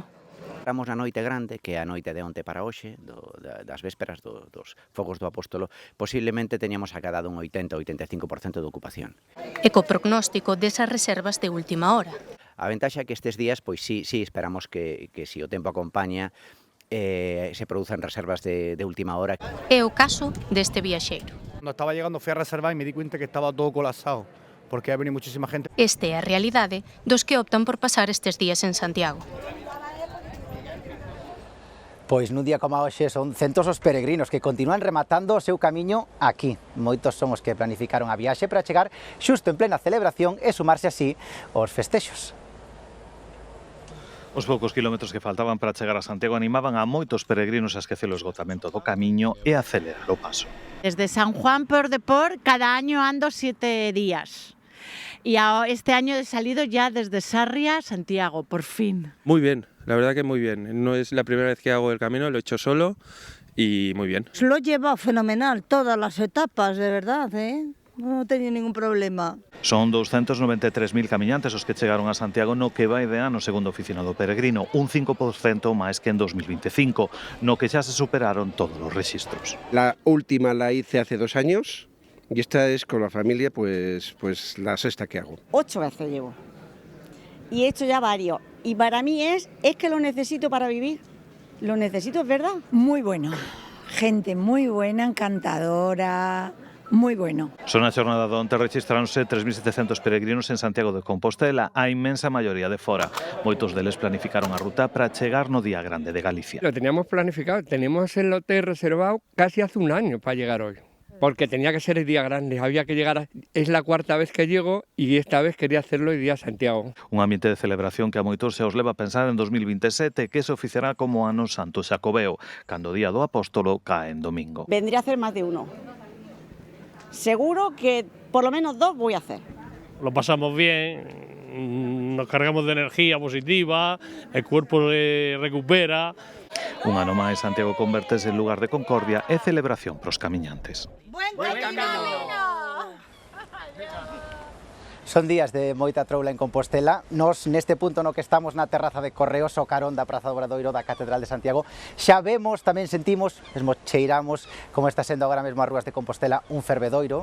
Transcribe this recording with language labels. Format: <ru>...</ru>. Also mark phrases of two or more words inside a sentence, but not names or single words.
<gl>Estamos na noite grande, que é a noite de onte para hoxe, das vésperas dos Fogos do Apóstolo, posiblemente teñamos acadado un 80-85% de ocupación. E co prognóstico desas reservas de última hora. A ventaxa é que estes días, pois sí, esperamos que se o tempo acompaña, se produzan reservas de última hora. É o caso deste viaxeiro.</gl> <es>Cuando estaba llegando fui a reservar y me di cuenta que estaba todo colapsado, porque ha venido muchísima gente.</es> <gl>Este é a realidade dos que optan por pasar estes días en Santiago. Pois nun día como hoxe son centos os peregrinos que continúan rematando o seu camiño aquí. Moitos son os que planificaron a viaxe para chegar xusto en plena celebración e sumarse así aos festexos. Os poucos kilómetros que faltaban para chegar a Santiago animaban a moitos peregrinos a esquecer o esgotamento do camiño e a acelerar o paso.</gl> <es>Desde San Juan por Depor cada año ando 7 días. Y este año he salido ya desde Sarria a Santiago, por fin. Muy bien, la verdad que muy bien. No es la primera vez que hago el camino, lo he hecho solo y muy bien. Lo lleva fenomenal, todas las etapas, de verdad,</es> <gl>non teño ningún problema. Son 293.000 camiñantes os que chegaron a Santiago no que vai de ano segundo oficina do peregrino, un 5% máis que en 2025, no que xa se superaron todos os rexistros.</gl> <es>La última la hice hace 2 años y esta es con la familia pues la sexta que hago. 8 veces llevo y he hecho ya varios y para mí es que lo necesito para vivir, lo necesito, es verdad. Muy bueno, gente muy buena, encantadora.</es> <gl>Moi bueno. Son a xornada de onte rexistráronse 3.700 peregrinos en Santiago de Compostela, a inmensa maioría de fora. Moitos deles planificaron a ruta para chegar no Día Grande de Galicia.</gl> <es>Lo teníamos planificado, teníamos el hotel reservado casi hace un año para llegar hoy. Porque tenía que ser el Día Grande, había que llegar, es la 4ª vez que llego y esta vez quería hacerlo el Día Santiago.</es> <gl>Un ambiente de celebración que a moitos se os leva a pensar en 2027 que se oficiará como Ano Santo Xacobeo, cando o Día do Apóstolo cae en domingo.</gl> <es>Vendría a hacer más de uno. Seguro que por lo menos 2 voy a hacer. Lo pasamos bien, nos cargamos de energía positiva, el cuerpo se recupera.</es> <gl>Un ano máis, Santiago convertese en lugar de concordia e celebración pros camiñantes.</gl> <es>Buen camino!</es> <gl>Son días de moita troula en Compostela. Nos, neste punto no que estamos na terraza de Correos, o carón da Praza do Obradoiro da Catedral de Santiago, xa vemos, tamén sentimos, mesmo cheiramos, como está sendo agora mesmo as rúas de Compostela, un fervedoiro.</gl>